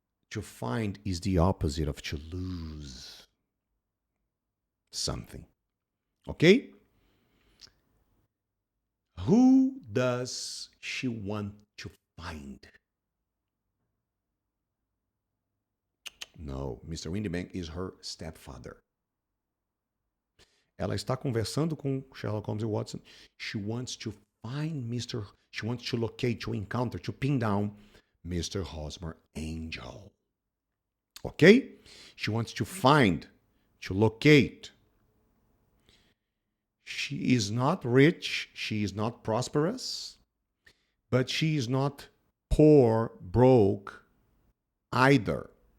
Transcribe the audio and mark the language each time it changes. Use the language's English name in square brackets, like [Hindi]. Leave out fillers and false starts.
[English] To find is the opposite of to lose something. Okay? Who does she want to find? No, Mr. Windybank is her stepfather. [Portuguese] Ela está conversando com Sherlock Holmes e Watson. [English] She wants to find Mr. She wants to locate, to encounter, to pin down Mr. Hosmer Angel. Okay? She wants to find, to locate. She is not rich, she is not prosperous, but she is not poor, broke either.